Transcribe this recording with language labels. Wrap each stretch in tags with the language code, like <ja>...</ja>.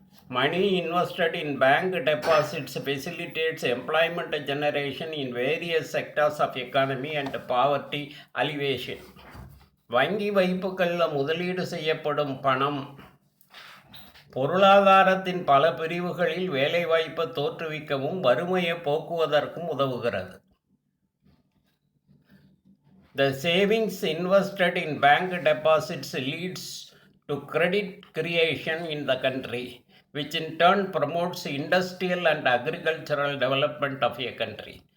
<en>Money invested in bank deposits facilitates employment generation in various sectors of economy and poverty alleviation.</en> <ta>வங்கி வைப்புகளில் முதலீடு செய்யப்படும் பணம் பொருளாதாரத்தின் பல பிரிவுகளில் வேலைவாய்ப்பை தோற்றுவிக்கவும் வறுமையை போக்குவதற்கும் உதவுகிறது.</ta> <en>The savings invested in bank deposits leads to credit creation in the country, which in turn promotes industrial and agricultural development of a country.</en>